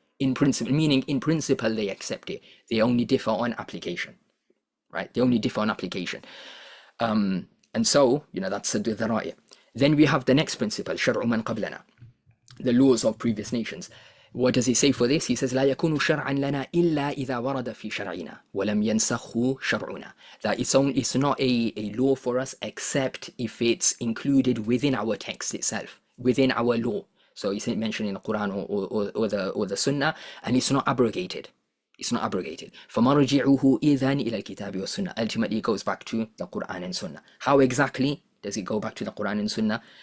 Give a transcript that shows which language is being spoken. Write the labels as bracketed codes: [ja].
[en] in principle, meaning in principle they accept it. They only differ on application, right? They only differ on application. And so, that's al-Dhari'ah. Then we have the next principle, Shar Man Qablana, the laws of previous nations. What does he say for this? He says, [ar] لا يكون شرعا لنا إلا إذا ورد في شرعنا ولم ينسخه شرعنا. [en] That it's not a law for us except if it's included within our text itself, within our law. So it's mentioned in the Quran or the Sunnah, and it's not abrogated. It's not abrogated. [ar] فَمَرْجِعُهُ إِذَنْ إِلَى الْكِتَابِ وَالسُّنَّةِ. [en] Ultimately, it goes back to the Quran and Sunnah. How exactly does it go back to the Quran and Sunnah?